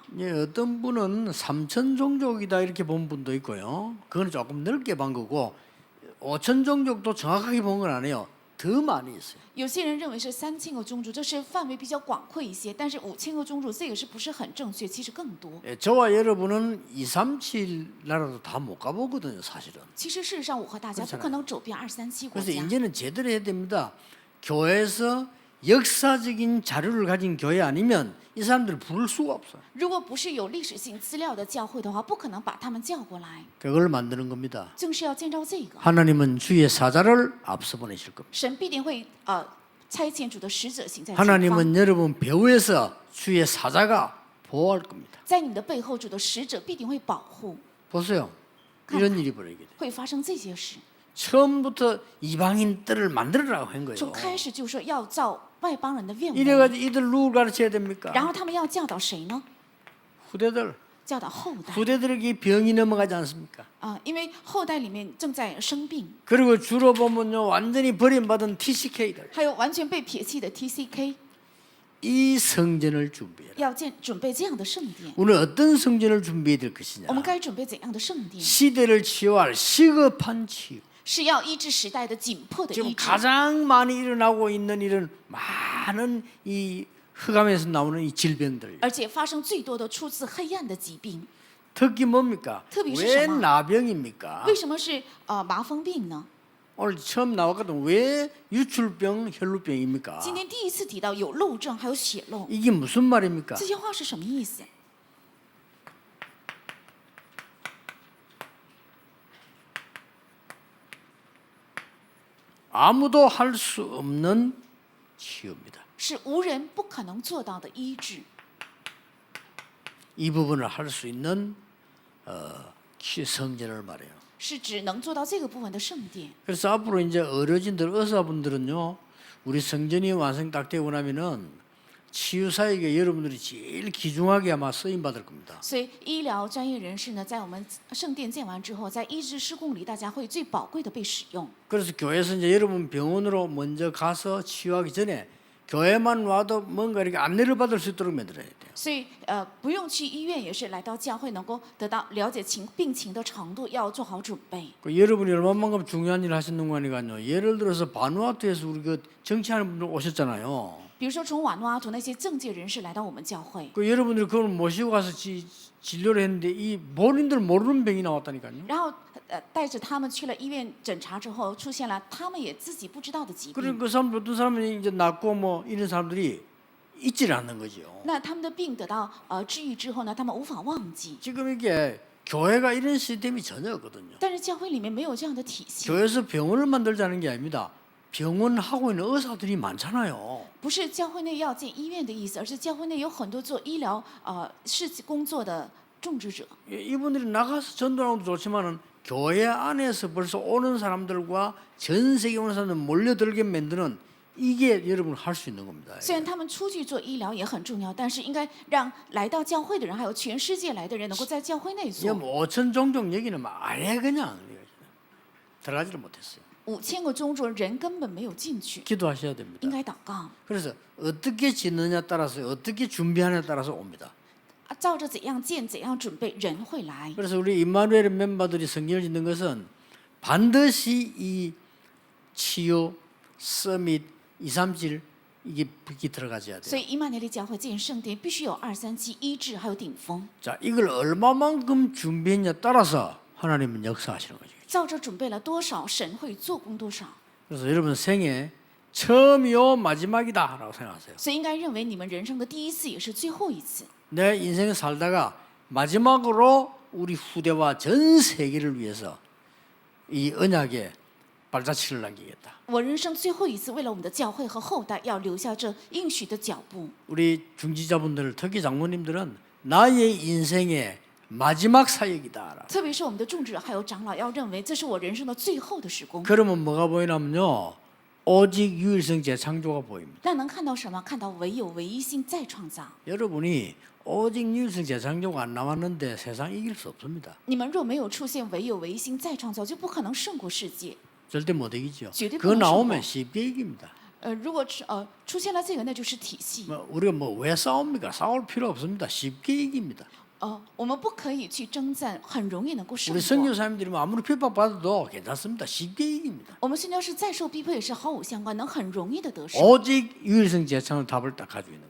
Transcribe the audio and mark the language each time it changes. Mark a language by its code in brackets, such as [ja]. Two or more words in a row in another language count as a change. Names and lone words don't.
[ko] 예, 어떤 분은 3천 종족이다 이렇게 본 분도 있고요. 그건 조금 넓게 본 거고 5천 종족도 정확하게 본 건 아니에요. 더 많이 있어요. [zh] 有些人认为是3000个宗族，这是范围比较广阔一些，但是5000个宗族这个是不是很正确？其实更多。 [ko] 예, 저와 여러분은 237 나라도 다 못 가보거든요, 사실은. [zh] 其实事实上，我和大家不可能走遍237国 [ko] 그래서 [zh] 家。 [ko] 이제는 제대로 해야 됩니다. 교회에서 역사적인 자료를 가진 교회 아니면 이 사람들을 부를 수가 없어요. [zh] 如果不是有历史性资料的教会的话，不可能把他们叫过来。 [ko] 그걸 만드는 겁니다. [zh] 正是要建造这个， [ko] 하나님은 주의 사자를 앞서 보내실 겁니다. [zh] 神必定会差遣主的使者行在前方， [ko] 하나님은 여러분 배후에서 주의 사자가 보호할 겁니다. [zh] 在你的背后，主的使者必定会保护， [ko] 보세요. 이런 일이 벌어지게 돼. [zh] 会发生这些事。 [ko] 처음부터 이방인들을 만들어라고 한 거예요. [zh] 从开始就说要照外邦人的愿望， [ko] 이래가지고 이들 누굴 가르쳐야 됩니까? [zh] 然后他们要教导谁呢？ [ko] 후대들. [zh] 教导后代 [ko] 후대들에게 병이 넘어가지 않습니까? [zh] 因为后代里面正在生病， [ko] 그리고 주로 보면요 완전히 버림받은 TCK들 [zh] 还有完全被撇弃的 TCK， [ko] 이 성전을 준비해라. [zh] 要准备这样的圣殿。 [ko] 오늘 어떤 성전을 준비해야 될 것이냐? [zh] 我们该准备怎样的圣殿？ [ko] 시대를 치유할 시급한 치유. [zh] 是要医治时代的紧迫的 [ko] 지금 [zh] 医治。 [ko] 가장 많이 일어나고 있는 이런 많은 이 흑암에서 나오는 이 질병들. [zh] 而且发生最多的出自黑暗的疾病， [ko] 특히 뭡니까? [zh] 特别是 [ko] 왜 [zh] 什么？ [ko] 나병입니까? [zh] 为什么是麻风病呢？ [ko] 오늘 처음 나왔거든. 왜 유출병, 혈루병입니까? [zh] 今天第一次提到有漏症，还有血漏， [ko] 이게 무슨 말입니까? [zh] 这些话是什么意思？ [ko] 아무도 할 수 없는 치유입니다. [zh] 是无人不可能做到的医治。 [ko] 이 부분을 할 수 있는 성전을 말해요. [zh] 是指能做到这个部分的圣殿。 [ko] 그래서 앞으로 이제 어르신들, 의사분들은요, 우리 성전이 완성 딱 되고 나면은 치유 사역에 여러분들이 제일 귀중하게 아마 쓰임 받을 겁니다. [zh] 所以医疗专业人士呢，在我们圣殿建完之后，在医治施工里，大家会最宝贵的被使用。 [ko] 그래서 교회에서 이제 여러분 병원으로 먼저 가서 치유하기 전에 교회만 와도 뭔가 이렇게 안내를 받을 수 있도록 만들어야 돼요. [zh] 所以不用去医院，也是来到教会能够得到了解病情的程度，要做好准备。 [ko] 여러분이 얼마만큼 중요한 일을 하시는 거 아니까요. 예를 들어서 바누아투에서 우리 그 정치하는 분들 오셨잖아요. [zh] 比如说从瓦努阿图那些政界人士来到我们教会， [ko] 그 여러분들이 그걸 모시고 가서 진료를 했는데 이 본인들 모르는 병이 나왔다니까요. [zh] 然后带着他们去了医院检查之后，出现了他们也自己不知道的疾 [ko] 그런 [zh] 病。 [ko] 그 사람 어떤 사람은 이제 낫고 뭐 이런 사람들이 잊지를 않는 거죠. [zh] 那他们的病得到治愈之后呢，他们无法忘记。 [ko] 지금 이게 교회가 이런 시스템이 전혀 없거든요. [zh] 但是教会里面没有这样的体系， [ko] 교회에서 병원을 만들자는 게 아닙니다. 병원 하고 있는 의사들이 많잖아요. [zh] 不是教会内要建医院的意思，而是教会内有很多做医疗工作的种植者。 [ko] 이분들이 나가서 전도하는 것도 좋지만은 교회 안에서 벌써 오는 사람들과 전 세계 오는 사람들 몰려들게 만드는 이게 여러분 할 수 있는 겁니다. [zh] 虽然他们出去做医疗也很重要，但是应该让来到教会的人，还有全世界来的人，能够在教会内 [ko] 이 [zh] 做。 [ko] 5천 종족 얘기는 아예 그냥 들어가지를 못했어요. [zh] 5000 个宗族人根本没有进去， [ko] 기도하셔야 됩니다. [zh] 应该祷告。 [ko] 그래서 어떻게 짓느냐 따라서 어떻게 준비하느냐 따라서 옵니다. [zh] 照着怎样建、怎样准备，人会来。 [ko] 그래서 우리 임마누엘 멤버들이 성경을 짓는 것은 반드시 이 치유, 서밋, 2, 3질 이게 들어가져야 [zh] 所 [ko] 돼요. [zh] 以伊曼内利教会建圣殿必须有237医治，还有顶峰。 [ko] 자, 이걸 얼마만큼 준비했냐 따라서 하나님은 역사하시는 거죠. [zh] 照着准备了多少，神会做工多少。 [ko] 그래서 여러분 생애 처음이요 마지막이다라고 생각하세요. [zh] 所以应该认为你们人生的第一次也是最后一次。 [ko] 내 인생을 살다가 마지막으로 우리 후대와 전 세계를 위해서 이 언약에 발자취를 남기겠다. [zh] 我人生最后一次，为了我们的教会和后代，要留下这应许的脚步。 [ko] 우리 중지자분들 특히 장로님들은 나의 인생의 마지막 사역이다. [zh] 特别是我们的众者还有长老，要认为这是我人生的最后的时光。 [ko] 그러면 뭐가 보이냐면요. 오직 유일성 재창조가 보입니다. [zh] 那能看到什么？看到唯有唯一性再创造。 [ko] 여러분이 오직 유일성 재창조가 안 나왔는데 세상 이길 수 없습니다. [zh] 你们若没有出现唯有唯一性再创造，就不可能胜过世界。 [ko] 절대 못 이기죠. 절대 그거 못 나오면 [zh] 胜过。 [ko] 쉽게 이깁니다. [zh] 如果出现了这个，那就是体系。 [ko] 우리가 뭐 왜 싸웁니까? 싸울 필요 없습니다. 쉽게 이깁니다. [zh] 我们不可以去征战，很容易能够胜 [ko] 우리 [zh] 过。 [ko] 선교사님들이 뭐 아무리 핍박받아도 괜찮습니다. 쉽게 이깁니다. [zh] 我们宣教士再受逼迫也是毫无相关，能很容易的得胜。 [ko] 오직 유일성 재창의 답을 딱 가지고 있는 거예요.